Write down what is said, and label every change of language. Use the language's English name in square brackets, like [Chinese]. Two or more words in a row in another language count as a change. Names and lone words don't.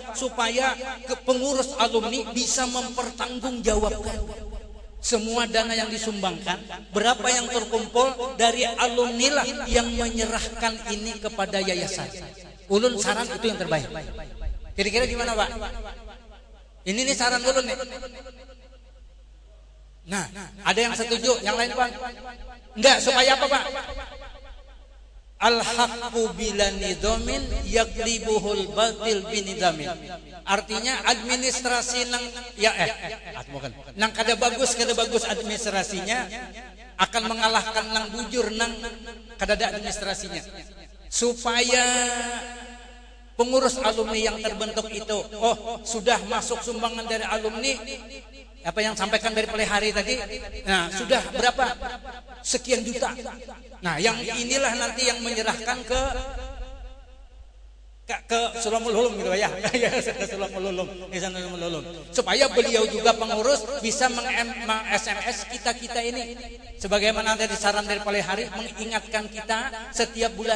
[Indonesian] Supaya ke pengurus alumni bisa mempertanggungjawabkan semua dana yang disumbangkan, berapa yang terkumpul dari alumni lah yang menyerahkan ini kepada yayasan. Ulun saran itu yang terbaik. Kira-kira gimana Pak? Ini nih saran ulun nih. Nah, ada yang setuju, yang lain Pak? Enggak, supaya apa Pak? [Arabic] الحق بلا نظام يغلبه الباطل بنظام. [Banjar] Artinya administrasi nang nang kada bagus administrasinya akan mengalahkan nang bujur nang kada ada administrasinya. [Indonesian] Supaya pengurus alumni yang terbentuk itu sudah masuk sumbangan dari alumni, apa yang sampaikan dari pelihari tadi, nah sudah berapa sekian juta. Nah yang inilah nanti yang menyerahkan ke Sulamul Hulum gitu ya, Sulamul Hulum, supaya beliau juga pengurus bisa meng-SMS kita ini, sebagaimana dari saran dari pelihari mengingatkan kita setiap bulan.